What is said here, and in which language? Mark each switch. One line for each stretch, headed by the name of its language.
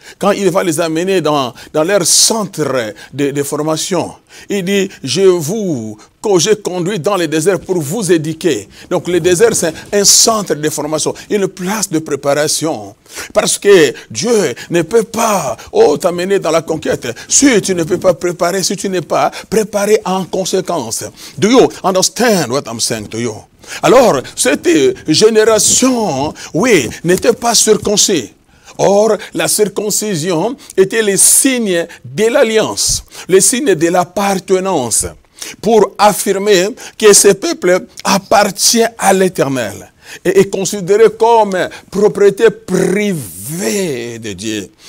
French: Quand il va les amener dans leur centre de formation, il dit, j'ai conduit dans le désert pour vous éduquer. Donc le désert, c'est un centre de formation, une place de préparation. Parce que Dieu ne peut pas t'amener dans la conquête si tu ne peux pas préparer, si tu n'es pas préparé en conséquence.
English: Do you understand what I'm saying to you?
French: Alors, cette génération, oui, n'était pas circoncis. Or, la circoncision était le signe de l'alliance, le signe de l'appartenance, pour affirmer que ce peuple appartient à l'Éternel et est considéré comme propriété privée de Dieu.